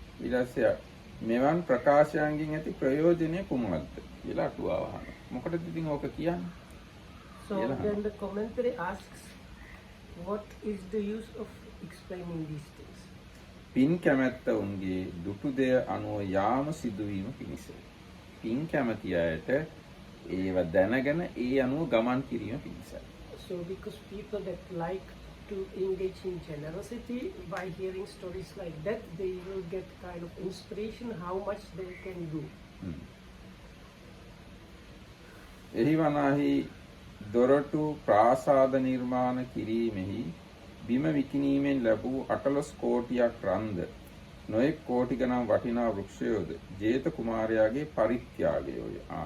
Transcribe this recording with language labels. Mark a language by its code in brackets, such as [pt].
[si] ඊළඟට මෙවන් ප්‍රකාශයන්ගෙන් ඇති ප්‍රයෝජනය කුමක්ද කියලා අටුවාව අහනවා. මොකටද ඉතින් ඕක කියන්නේ? [en] So then the commentary asks, what is the use of explaining these things? [si] පින් කැමැත්ත උන්ගේ දුටු දෙය අනුව යාම සිදුවීම පිණිස. පින් කැමැති අයට ඒව දැනගෙන ඒ අනුව ගමන් කිරීම පිණිසයි. [en] So because people that like to engage in generosity, by hearing stories like that, they will get kind of inspiration how much they can do. [si] එහි වනාහි දොරටු ප්‍රාසාද නිර්මාණ කිරීමෙහි බිම විකිණීමෙන් ලැබූ 18 කෝටියක් රන්ද නොයෙක් කෝටි ගණන් වටිනා වෘක්ෂයෝද ජේත කුමාරයාගේ පරිත්‍යාගයෝය.